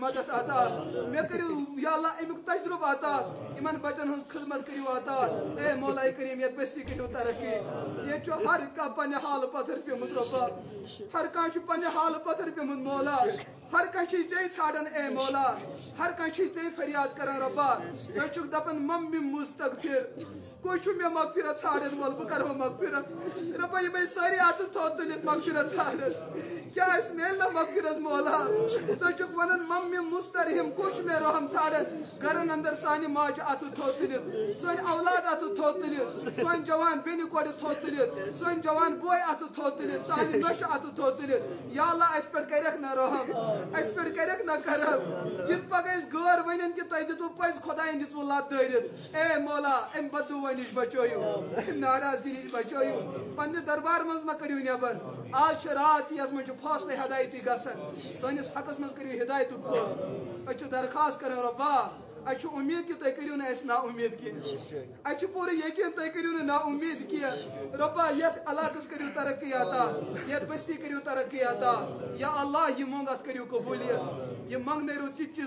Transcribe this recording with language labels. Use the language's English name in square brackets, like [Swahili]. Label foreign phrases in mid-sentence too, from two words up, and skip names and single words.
[Kashmiri] مدد عطا مے کریو [Arabic] یا اللہ [Kashmiri] امیک تجربہ عطا یمن بچن ہنز خدمت کریو عطا اے مولا کریم یت بستی کریو ترقی یہ چھو ہر کا پنہ حال پتھر پیمت ربا ہر کان چھ پنہ حال پتھر پیمت مولا ہر کان چھ ژے ژھانڈان اے مولا ہر کان چھ ژے فریاد کران ربا تو چھک دپان ممی مستغفر کوئی چھ مے مغفرت ژھانڈان وول بہ کرو مغفرت ربا یہ ساری ات تھوت تلت مغفرت ژھانڈان کیا اس میل نہ مغفرت مولا تو چھک ونان ممی مسترحم کوئی مے رحم ژھانڈان گرن اندر سانی ماج ات تھوت تلت سن اولاد ات تھوت تلت سن جوان بینی کوڑ تھوت تلت سن جوان بوے ات تھوت تلت سانی نوش ات تھوت تلت [Arabic] یا اللہ [Kashmiri] اس پر کرک نہ رحم اس پر کرک نہ کرم یت پگہ اس غور ونن کہ تہ دتو پز خداین دژ لت دٲرِتھ اے مولا ام بددُعا نش بچٲیِو ام ناراضگی نش بچٲیِو پننہِ دربار منٛز مہ کٔڑِو نیبر آز چھِ رات یتھ منٛز چھُ فٲصلہٕ ہدایتی گژھان سٲنِس حقس منٛز کٔرِو ہدایتُک فٲصلہٕ أسۍ چھِ درخواست کران رۄبا اچھا امید کہ تُہۍ کٔرِو نہٕ اَسہِ نا امید کینٛہہ اچھا پوٗرٕ یقیٖن تُہۍ کٔرِو نہٕ نا امید کینٛہہ رۄبا یتھ علاقس کٔرِو ترقی عطا یتھ بستی کٔرِو ترقی عطا [Arabic] یا اللہ [Kashmiri] یہِ منٛگ اتھ کٔرِو قبوٗلیت یہِ منٛگنٲرِو تِتھۍ چیٖز